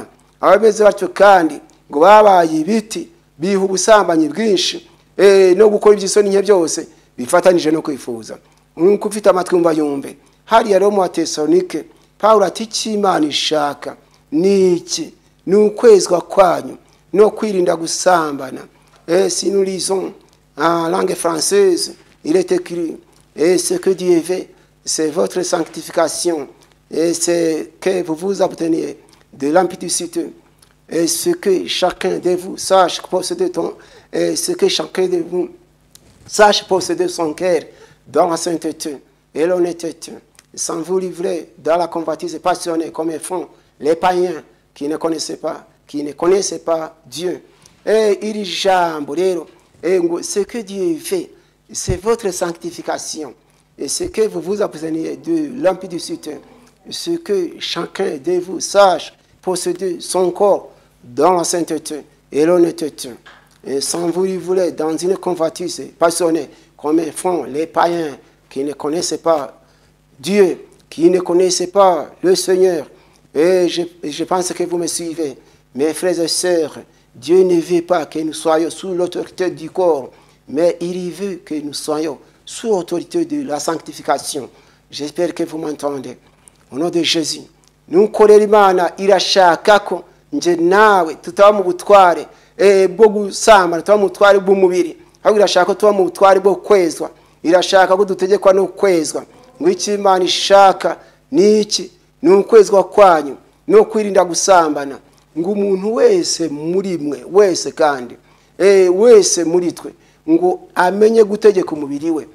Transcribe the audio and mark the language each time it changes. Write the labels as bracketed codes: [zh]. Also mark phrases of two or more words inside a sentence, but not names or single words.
[rw] Abameze batyo kandi ngo babaye ibiti, biha ubusambanyi bwinshi, no gukora iby'isoni nke byose bifatanije no kwifuza. Nk'uko ufite amatwi yumva yumve. Hariya rero mu Batesalonike Pawulo ati cy'Imana ishaka ni iki? Ni ukwezwa kwanyu no kwirinda gusambana. [fr] Si nous lisons en langue française, il est écrit, et ce que Dieu veut, c'est votre sanctification, et c'est que vous vous absteniez de l'impudicité, et ce que chacun de vous sache posséder son cœur dans la sainteté et l'honnêteté, sans vous livrer dans la convoitise passionnée comme font les païens qui ne connaissaient pas Dieu. [rw] Et iri jambo rero, [fr] ce que Dieu fait, c'est votre sanctification, et ce que vous vous abstenez de l'impudicité, ce que chacun de vous sache posséder son corps dans la sainteté et l'honnêteté, et sans vous livrer dans une convoitise passionnée comme font les païens qui ne connaissaient pas Dieu, qui ne connaissaient pas le Seigneur. Et je pense que vous me suivez, mes frères et sœurs. Dieu ne veut pas que nous soyons sous l'autorité du corps, mais il veut que nous soyons sous l'autorité de la sanctification. J'espère que vous m'entendez. Au nom de Jésus, [rw] nukorera Imana irashaka ko nje nawe tutaba mu butware bwo gusambana, tutaba mu butware bw'umubiri, ahubwo irashaka ko tuba mu butware bwo kwezwa. Irashaka ko dutegekwa no kwezwa. Ngo icyo Imana ishaka ni iki? Ni ukwezwa kwanyu no kwirinda gusambana, ngo umuntu wese muri mwe, wese kandi wese muri twe, ngo amenye gutegeka umubiri we.